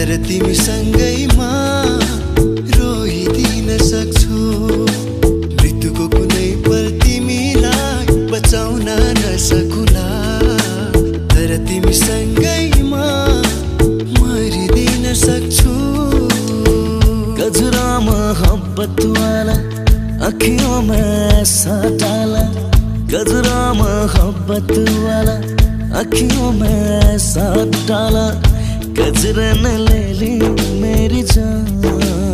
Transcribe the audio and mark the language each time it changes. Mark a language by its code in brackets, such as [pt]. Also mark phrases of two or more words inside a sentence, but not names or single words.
[ne] तिमीसँगैमा रोइदिन सक्छु। मृत्युको कुनै पल तिमीलाई बचाउन नसकुला, तर तिमीसँगैमा मरिदिन सक्छु। [hi] गजरा मोहब्बत वाला अखियों में ऐसा डाला, गजरा मोहब्बत वाला अखियों में ऐसा डाला, गजरे ने ले ली मेरी जान।